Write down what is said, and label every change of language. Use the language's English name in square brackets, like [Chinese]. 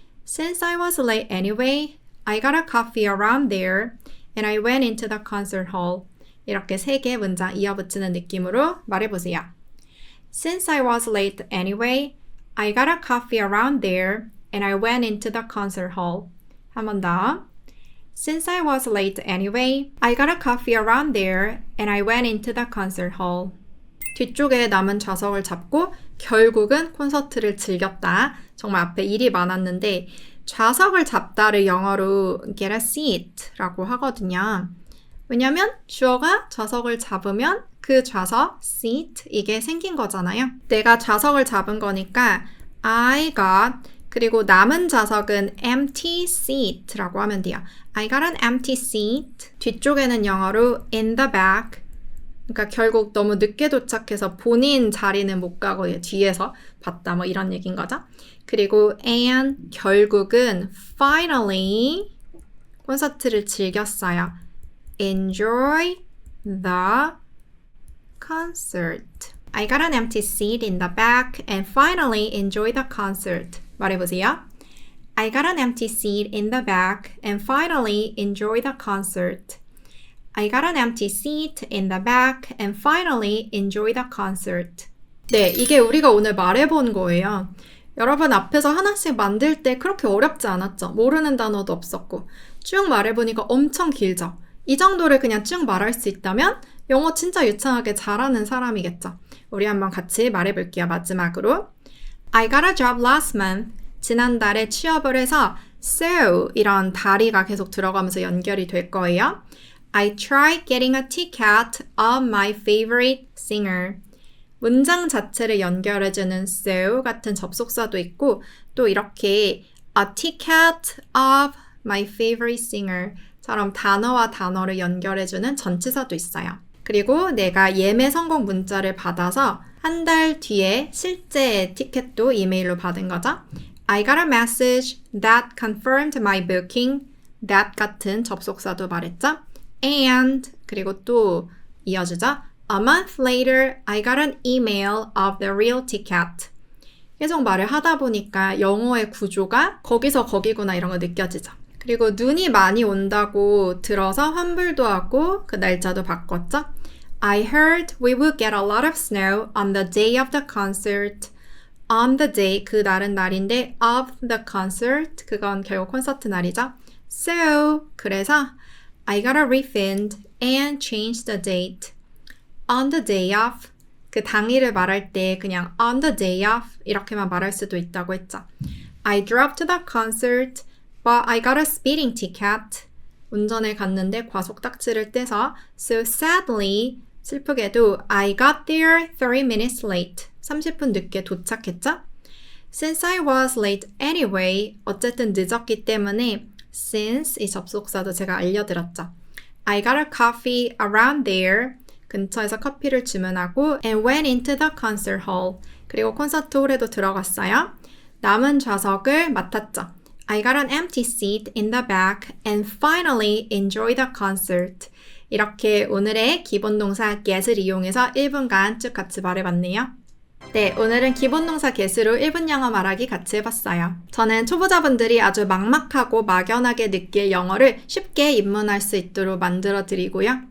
[English] Since I was late anyway, I got a coffee around there and I went into the concert hall. [Korean] 이렇게 3개 문장 이어붙이는 느낌으로 말해보세요. [English] Since I was late anyway, I got a coffee around there and I went into the concert hall. [Korean] 한 번 더. [English] Since I was late anyway, I got a coffee around there and I went into the concert hall. [Korean] 뒤쪽에 남은 좌석을 잡고 결국은 콘서트를 즐겼다. 정말 앞에 일이 많았는데 좌석을 잡다를 영어로 get a seat라고 하거든요. 왜냐면 주어가 좌석을 잡으면 그 좌석, seat, 이게 생긴 거잖아요. 내가 좌석을 잡은 거니까 [English] I got, [Korean] 그리고 남은 좌석은 empty seat라고 하면 돼요. [English] I got an empty seat. [Korean] 뒤쪽에는 영어로 [English] in the back. [Korean] 그러니까 결국 너무 늦게 도착해서 본인 자리는 못 가고 뒤에서 봤다 뭐 이런 얘기인 거죠. 그리고 and 결국은 finally 콘서트를 즐겼어요. [English] Enjoy the concert. I got an empty seat in the back and finally enjoy the concert. [Korean] 말해보세요. [English] I got an empty seat in the back and finally enjoy the concert. I got an empty seat in the back and finally enjoy the concert. [Korean] 네, 이게 우리가 오늘 말해본 거예요. 여러분 앞에서 하나씩 만들 때 그렇게 어렵지 않았죠? 모르는 단어도 없었고 쭉 말해보니까 엄청 길죠? 이 정도를 그냥 쭉 말할 수 있다면 영어 진짜 유창하게 잘하는 사람이겠죠? 우리 한번 같이 말해볼게요. 마지막으로 [English] I got a job last month. [Korean] 지난달에 취업을 해서 so 이런 다리가 계속 들어가면서 연결이 될 거예요. [English] I tried getting a ticket of my favorite singer. [Korean] 문장 자체를 연결해주는 so 같은 접속사도 있고 또 이렇게 [English] a ticket of my favorite singer [Korean] 처럼 단어와 단어를 연결해주는 전치사도 있어요. 그리고 내가 예매 성공 문자를 받아서 한 달 뒤에 실제 티켓도 이메일로 받은 거죠. [English] I got a message that confirmed my booking. [Korean] that 같은 접속사도 말했죠. And 그리고 또 이어주죠. [English] A month later, I got an email of the real ticket. [Korean] 계속 말을 하다 보니까 영어의 구조가 거기서 거기구나 이런 거 느껴지죠. 그리고 눈이 많이 온다고 들어서 환불도 하고 그 날짜도 바꿨죠. [English] I heard we would get a lot of snow on the day of the concert. On the day, [Korean] 그 날은 날인데 [English] of the concert, [Korean] 그건 결국 콘서트 날이죠. [English] So, [Korean] 그래서 [English] I got a refund and changed the date. On the day of, [Korean] 그 당일을 말할 때 그냥 [English] on the day of [Korean] 이렇게만 말할 수도 있다고 했죠. [English] I drove to the concert, but I got a speeding ticket. [Korean] 운전을 갔는데 과속딱지를 떼서 [English] so sadly, [Korean] 슬프게도 [English] I got there 3 minutes late. [Korean] 30분 늦게 도착했죠? [English] Since I was late anyway, [Korean] 어쨌든 늦었기 때문에 since 이 접속사도 제가 알려드렸죠. [English] I got a coffee around there. [Korean] 근처에서 커피를 주문하고 [English] and went into the concert hall. [Korean] 그리고 콘서트 홀에도 들어갔어요. 남은 좌석을 맡았죠. [English] I got an empty seat in the back and finally enjoyed the concert. [Korean] 이렇게 오늘의 기본 동사 get을 이용해서 1분간 쭉 같이 말해봤네요. 네, 오늘은 기본 동사 get으로 1분 영어 말하기 같이 해봤어요. 저는 초보자분들이 아주 막막하고 막연하게 느낄 영어를 쉽게 입문할 수 있도록 만들어 드리고요.